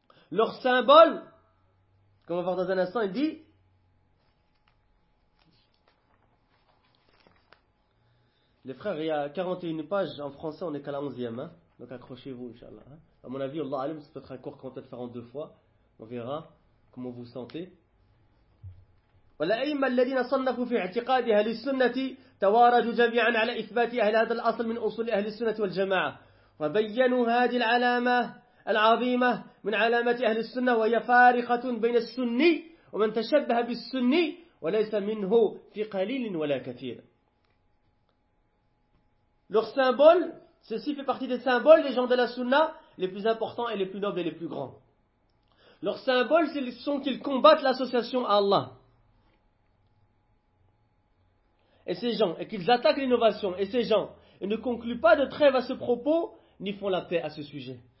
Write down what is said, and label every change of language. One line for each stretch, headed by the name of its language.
French: Leurs symboles, comme on va voir dans un instant, il dit, les frères, il y a 41 pages en français, on n'est qu'à la 11e, hein? Donc accrochez-vous, inchallah. À mon avis, Allah alim, c'est peut-être un cours qu'on va peut-être faire en deux fois. On verra comment vous sentez.
Arabic: والأئمة الذين صنفوا في اعتقاد أهل السنة تواردوا جميعا على إثبات أهل هذا الأصل من أصول أهل السنة والجماعة وبينوا هذه العلامة العظيمة من علامة أهل السنة وهي فارقة بين السني ومن تشبه بالسني وليس منه في قليل ولا كثير.
French: Leur symbole, Ceci fait partie des symboles des gens de la Sunna, les plus importants et les plus nobles et les plus grands. Leurs symboles, ce sont qu'ils combattent l'association à Allah. Et ces gens, et qu'ils attaquent l'innovation, et ces gens, ils ne concluent pas de trêve à ce propos, ni font la paix à ce sujet.